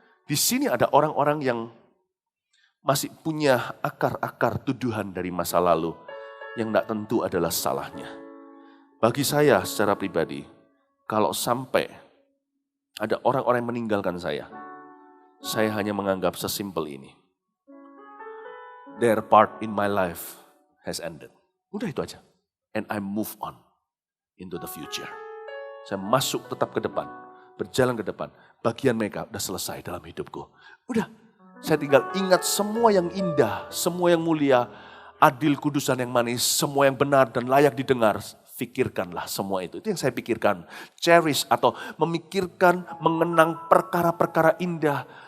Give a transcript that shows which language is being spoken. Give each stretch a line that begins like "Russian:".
Indonesian: Di sini ada orang-orang yang masih punya akar-akar tuduhan dari masa lalu yang tidak tentu adalah salahnya. Bagi saya secara pribadi, kalau sampai ada orang-orang yang meninggalkan saya hanya menganggap sesimpel ini.
English: Their part in my life has ended.
Indonesian: Udah itu aja.
English: And I move on into the future.
Indonesian: Saya masuk tetap ke depan, berjalan ke depan. Bagian mereka udah selesai dalam hidupku. Udah, saya tinggal ingat semua yang indah, semua yang mulia, adil, kudus, dan yang manis, semua yang benar dan layak didengar. Pikirkanlah semua itu. Itu yang saya pikirkan. Cherish atau memikirkan, mengenang perkara-perkara indah.